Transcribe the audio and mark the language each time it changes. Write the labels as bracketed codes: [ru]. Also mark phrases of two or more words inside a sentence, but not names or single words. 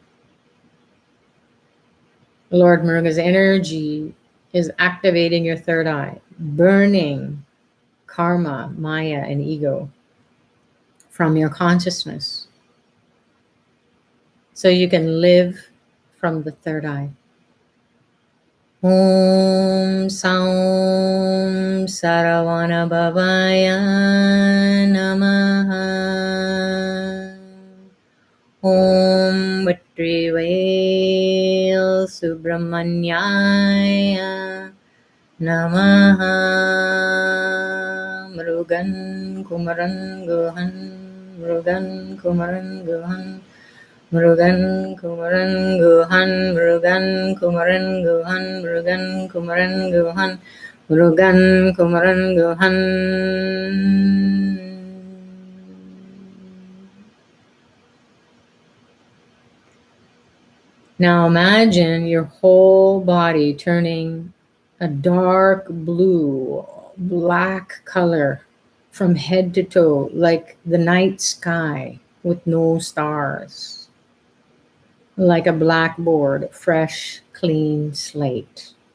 [en] Lord Muruga's energy is activating your third eye, burning karma, maya, and ego from your consciousness, so you can live from the third eye. [sa] ॐ सौं सरवण भवाय नमः. ॐ वेत्रिवेल सुब्रह्मण्याय नमः. Murugan Kumaran Guhan, Murugan Kumaran Guhan, Murugan Kumaran Guhan, Murugan Kumaran Guhan, Murugan Kumaran Guhan, Murugan Kumaran Guhan. [en] Now imagine your whole body turning a dark blue, black color from head to toe, like the night sky with no stars, like a blackboard, fresh, clean slate.